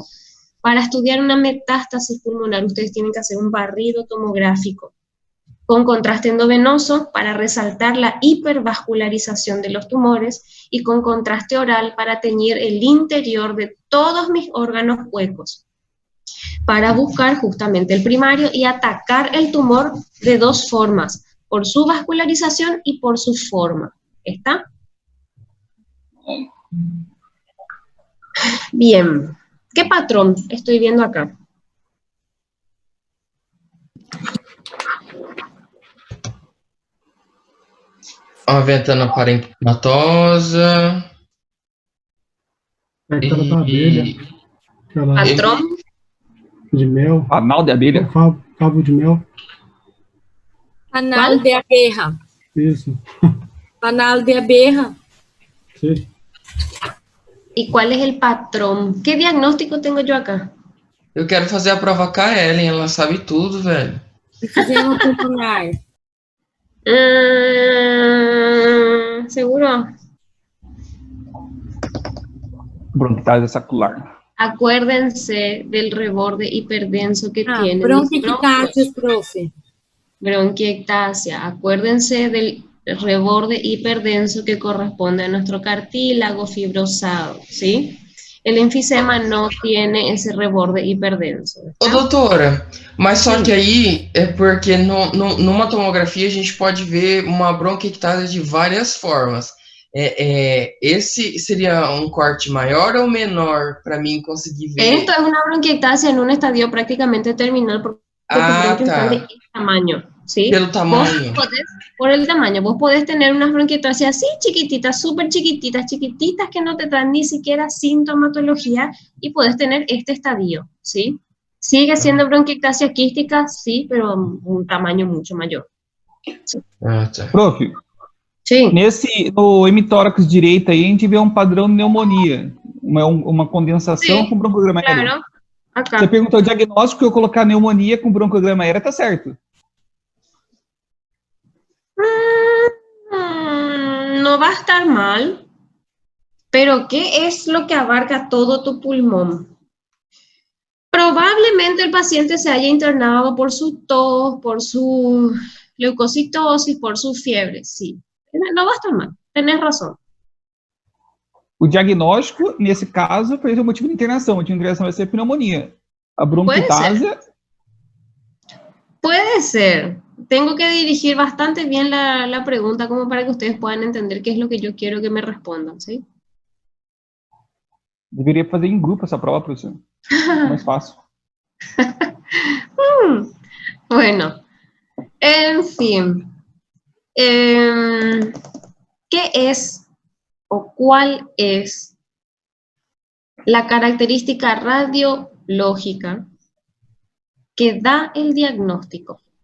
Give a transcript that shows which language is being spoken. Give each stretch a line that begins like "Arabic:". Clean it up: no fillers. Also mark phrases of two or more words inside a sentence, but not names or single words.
Spanish: Para estudiar una metástasis pulmonar, ustedes tienen que hacer un barrido tomográfico con contraste endovenoso para resaltar la hipervascularización de los tumores y con contraste oral para teñir el interior de todos mis órganos huecos, para buscar justamente el primario y atacar el tumor de dos formas, por su vascularización y por su forma. ¿Está? Bien. ¿Qué patrón estoy viendo acá? Uma ventana parenquimatosa.
Portuguese: É aquela da abelha, aquela
Spanish: Patrón.
Portuguese: de mel, anal de abelha. cabo de mel,
Spanish: Anal de abeja.
Portuguese: isso.
Spanish: Anal de abeja. Sí. ¿Y cuál es el patrón? ¿Qué diagnóstico tengo yo acá?
Portuguese: Eu quero fazer a prova com a Ellen, ela sabe tudo, velho. Fizemos pulmonar.
Spanish: ¿Seguro? Bronquiectasia sacular. Acuérdense del reborde hiperdenso que tiene. Bronquiectasia, profe. Bronquiectasia. Acuérdense del reborde hiperdenso que corresponde a nuestro cartílago fibrosado, ¿sí? El enfisema no tiene ese reborde hiperdenso.
Portuguese: Ô, doutora, mas só que aí é porque numa tomografia a gente pode ver uma bronquiectasia de várias formas. Esse seria um corte maior ou menor para mim conseguir ver?
Spanish: Esto es una bronquiectasia en un estadio prácticamente terminal porque tu bronquio está de este tamaño. ¿sí?
Portuguese: Pelo tamaño.
Spanish: Por el tamaño, vos podés tener unas bronquiectasias así chiquititas, súper chiquititas, chiquititas, que no te dan ni siquiera sintomatología, y podés tener este estadio, ¿sí? Sigue siendo bronquiectasia quística, sí, pero un tamaño mucho mayor.
Portuguese: Ah, tá. Prof,
Spanish: Sí,
Portuguese: no hemitórax direito aí, a gente vê um padrão de pneumonia, uma condensação
Spanish: sí,
Portuguese: com broncograma aéreo.
Spanish: claro,
Portuguese: Você
Spanish: acá.
Portuguese: perguntou o diagnóstico, eu colocar pneumonia com broncograma aéreo, tá certo.
Spanish: No va a estar mal, pero ¿qué es lo que abarca todo tu pulmón? Probablemente el paciente se haya internado por su tos, por su leucocitosis, por su fiebre, sí. No va a estar mal, tenés razón.
Portuguese: O diagnóstico, nesse caso, foi o motivo de internação. O motivo de internação vai ser pneumonia. A bronquitásia...
Spanish: Puede ser. Tengo que dirigir bastante bien la pregunta como para que ustedes puedan entender qué es lo que yo quiero que me respondan, ¿sí?
Portuguese: Deveria fazer em grupo essa prova, professor. Mais fácil.
Spanish: Bueno, en fin. ¿Qué es o cuál es la característica radiológica que da el diagnóstico?